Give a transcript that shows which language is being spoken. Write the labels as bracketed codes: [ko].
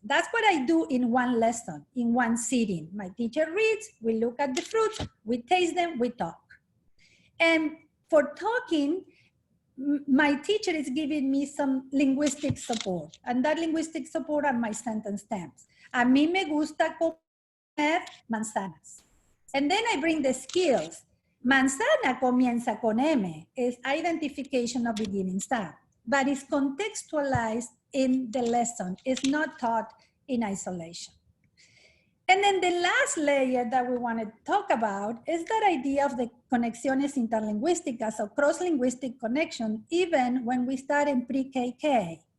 [en] That's what I do in one lesson, in one sitting. My teacher reads, we look at the fruits, we taste them, we talk. And for talking, my teacher is giving me some linguistic support, and that linguistic support are my sentence stamps. [es] A mí me gusta comer manzanas. [en] And then I bring the skills. Manzana comienza con M, is identification of beginning sound, but it's contextualized in the lesson. It's not taught in isolation. And then the last layer that we want to talk about is that idea of the conexiones interlingüísticas, or cross-linguistic connection, even when we start in pre-KK.